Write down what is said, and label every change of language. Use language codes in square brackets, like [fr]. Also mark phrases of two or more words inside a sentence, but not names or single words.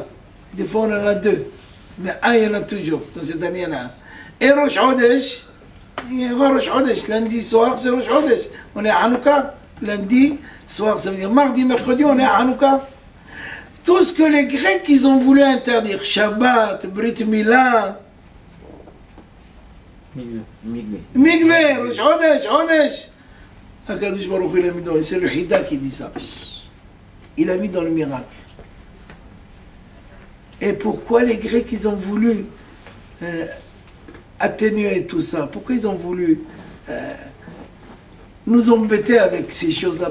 [fr] Des fois, on en a 2. Mais un, il y en a toujours. Dans cette année, il y en a un. Et Rosh Chodesh, il y aura Rosh Chodesh. Lundi soir, c'est Rosh Chodesh. On est à Hanouka. Lundi soir, ça veut dire mardi, mercredi, on est à Hanouka. Tout ce que les Grecs, ils ont voulu interdire. Shabbat, Brit Mila, Migvé, Rosh Chodesh. Akadosh Baruch Hu, il a mis dans, c'est le Hida qui dit ça. Il a mis dans le miracle. Et pourquoi les Grecs, ils ont voulu atténuer tout ça? Pourquoi ils ont voulu nous embêter avec ces choses-là?